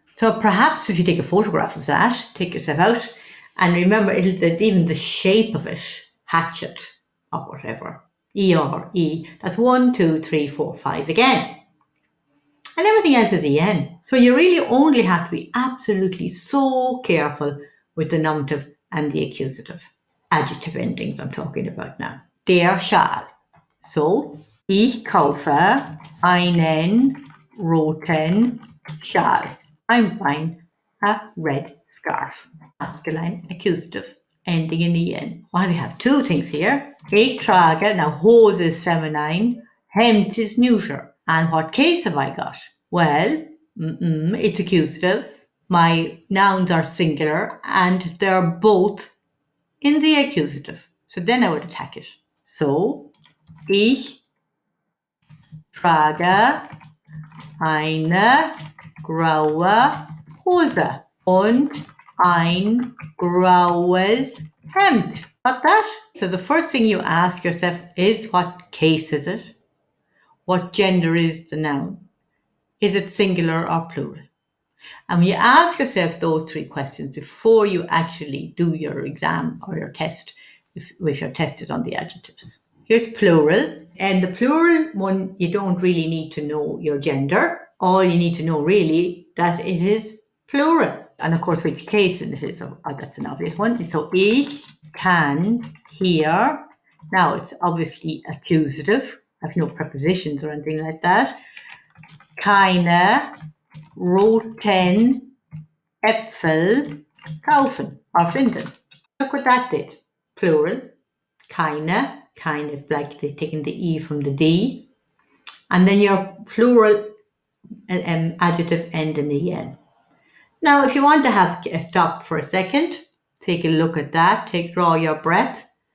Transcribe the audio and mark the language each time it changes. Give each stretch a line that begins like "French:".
English: So perhaps if you take a photograph of that, take yourself out, and remember even the shape of it, hatchet or whatever, er, e, that's 1, 2, 3, 4, 5 again. And everything else is en. So you really only have to be absolutely so careful with the nominative and the accusative. Adjective endings I'm talking about now.
German: Der Schal. So, ich kaufe einen roten Schal.
English: I'm buying a red scarf. Masculine accusative, ending in en. Well, we have two things here.
German: Ich trage,
English: now hose is feminine, Hemd is neuter. And what case have I got? Well, it's accusative. My nouns are singular and they're both in the accusative. So then I would attack it.
German: So, ich trage eine graue Hose und ein graues Hemd.
English: Got that? So the first thing you ask yourself is, what case is it? What gender is the noun? Is it singular or plural? And when you ask yourself those three questions before you actually do your exam or your test, if you're tested on the adjectives. Here's plural. And the plural one, you don't really need to know your gender. All you need to know really that it is plural. And of course, which case it is. Oh, that's an obvious one. So
German: ich kann hier.
English: Now it's obviously accusative. I have no prepositions or anything like that.
German: Keine roten Äpfel kaufen
English: or
German: finden.
English: Look what that did. Plural. Keine. Keine is like taking the E from the D. And then your plural adjective end in the en. Now, if you want to have a stop for a second, take a look at that. Draw your breath.